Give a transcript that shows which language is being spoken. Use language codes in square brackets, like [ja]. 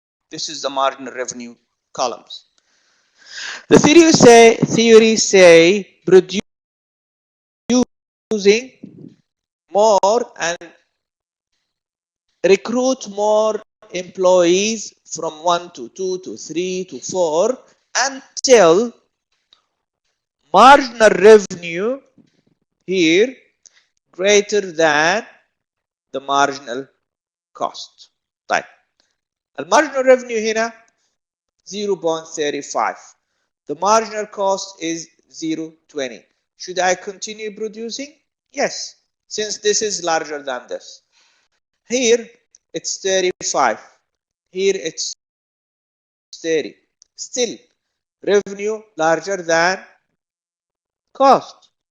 [en] This is the marginal revenue columns. The theory say producing more and recruit more employees from 1 to 2 to 3 to 4 until marginal revenue here greater than the marginal cost. [ar] طيب المارجنال revenue هنا 0.35. [en] The marginal cost is 0.20. Should I continue producing? Yes, since this is larger than this. Here it's 35. Here it's 30. Still revenue larger than cost.